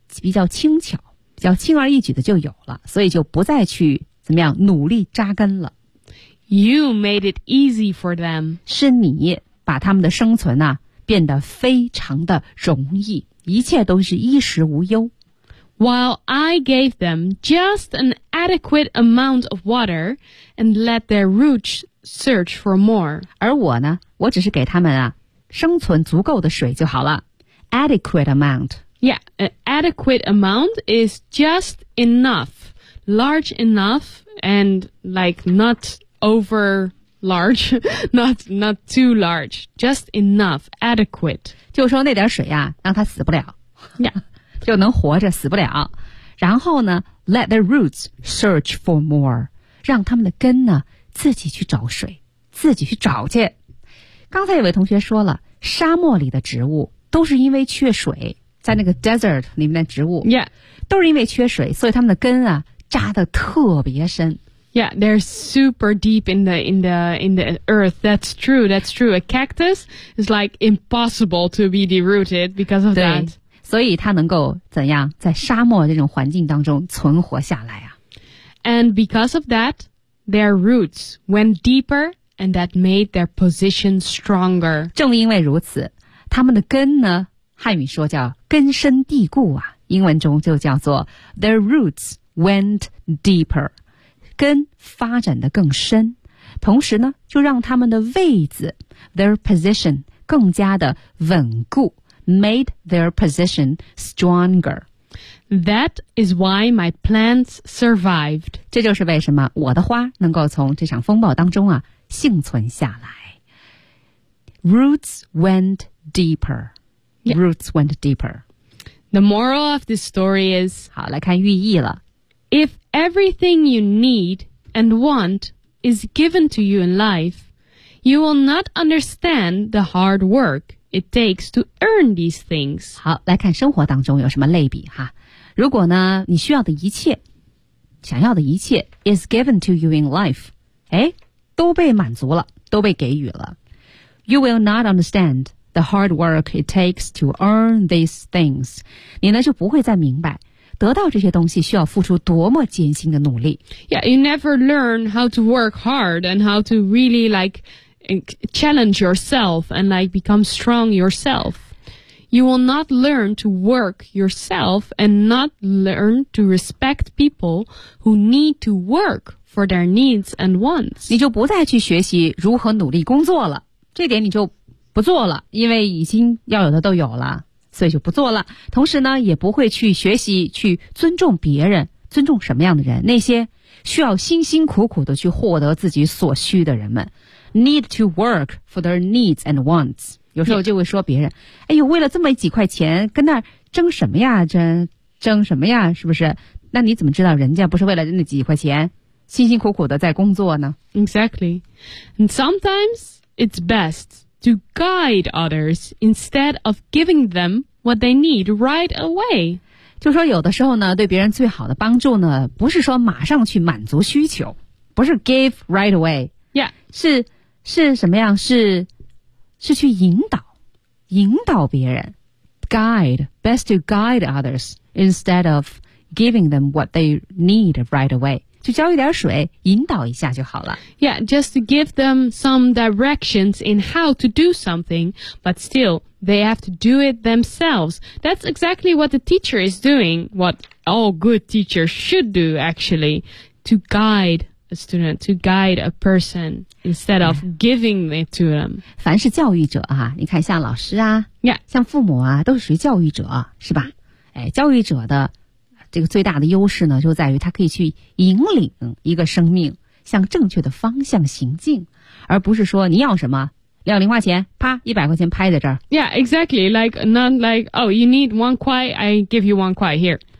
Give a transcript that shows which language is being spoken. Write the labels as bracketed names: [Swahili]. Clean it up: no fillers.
[Chinese] 比较轻巧，比较轻而易举的就有了，所以就不再去怎么样努力扎根了。 [English] You made it easy for them. [Chinese] 是你把他们的生存啊变得非常的容易，一切都是衣食无忧。 [English] While I gave them just an adequate amount of water and let their roots search for more. [Chinese] 而我呢，我只是给他们啊生存足够的水就好了。 [English] Adequate amount. Yeah, an adequate amount is just enough, large enough, and like not over large, not too large, just enough, adequate. [Chinese] 就说那点水啊，让它死不了。 [English] Yeah. [Chinese] 就能活着死不了。然后呢 [English] let the roots search for more, [Chinese] 让他们的根呢自己去找水，自己去找去。刚才有位同学说了，沙漠里的植物都是因为缺水，在那个 desert 里面的植物、 [English] yeah. [Chinese] 都是因为缺水，所以他们的根啊扎得特别深。 [English] Yeah, they're super deep in the earth. That's true, that's true. A cactus is like impossible to be derooted because of that. [Chinese] 所以它能够怎样在沙漠这种环境当中存活下来啊。 [English] And because of that, their roots went deeper and that made their position stronger. [Chinese] 正因为如此，他们的根呢，汉语说叫根深蒂固啊，英文中就叫做 [English] their roots went deeper. [Chinese] 根发展得更深，同时呢，就让他们的位置 [English] their position [Chinese] 更加的稳固。 [English] Made their position stronger. That is why my plants survived. [Chinese] 这就是为什么我的花能够从这场风暴当中啊幸存下来。 [English] Roots went deeper. Yeah. Roots went deeper. The moral of this story is, [Chinese] 好，来看寓意了。 [English] If everything you need and want is given to you in life, you will not understand the hard work. It takes to earn these things. [Chinese] 好，来看生活当中有什么类比哈。如果呢，你需要的一切，想要的一切 [English] is given to you in life. [Chinese] 哎，都被满足了，都被给予了。 [English] You will not understand the hard work it takes to earn these things. [Chinese] 你呢就不会再明白得到这些东西需要付出多么艰辛的努力。 [English] Yeah, you never learn how to work hard and how to really like. Challenge yourself and like become strong yourself. You will not learn to work yourself and not learn to respect people who need to work for their needs and wants. [Chinese] 你就不再去学习如何努力工作了，这点你就不做了，因为已经要有的都有了，所以就不做了。同时呢，也不会去学习去尊重别人，尊重什么样的人？那些需要辛辛苦苦的去获得自己所需的人们。 [English] Need to work for their needs and wants. [Chinese] 有时候就会说别人、yeah. 哎呦，为了这么几块钱跟那争什么呀，争什么呀，是不是？那你怎么知道人家不是为了那几块钱辛辛苦苦的在工作呢？ [English] Exactly. And sometimes it's best to guide others instead of giving them what they need right away. [Chinese] 就说有的时候呢，对别人最好的帮助呢，不是说马上去满足需求，不是 [English] give right away. Yeah. [Chinese] 是什么样？是去引导别人 ，guide. [English] Best to guide others instead of giving them what they need right away. [Chinese] 就浇一点水，引导一下就好了。 [English] Yeah, just to give them some directions in how to do something, but still they have to do it themselves. That's exactly what the teacher is doing. What all good teachers should do, actually, to guide. A student to guide a person instead of giving it to them. [Chinese] 凡是教育者啊，你看像老师啊， [English] yeah. [Chinese] 像父母啊，都是属于教育者，是吧？哎，教育者的这个最大的优势呢，就在于他可以去引领一个生命向正确的方向行进，而不是说你要什么。要零花钱，啪，100块钱拍在这儿。 [English] Yeah, exactly. Like not like, oh, you need 1 块, I give you 1块 here.